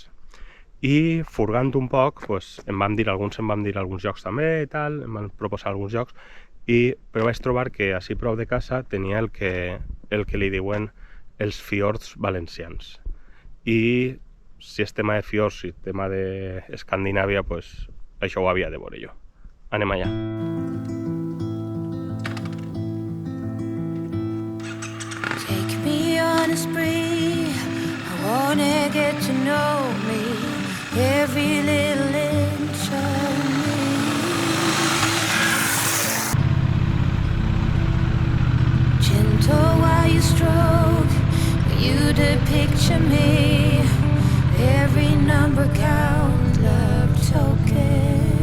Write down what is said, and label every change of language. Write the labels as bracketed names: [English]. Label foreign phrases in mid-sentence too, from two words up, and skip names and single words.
[Catalan] I furgant un poc, em van dir alguns llocs també i tal, em van proposar alguns llocs, però vaig trobar que així prop de casa tenia el que li diuen els fiords valencians. I si és tema de fiords i tema d'Escandinàvia, això ho havia de veure jo. Anem allà. [English] Take me on a spree, I wanna get to know me, every little inch of me. Gentle while you stroke, you picture me, every number count, love tokens.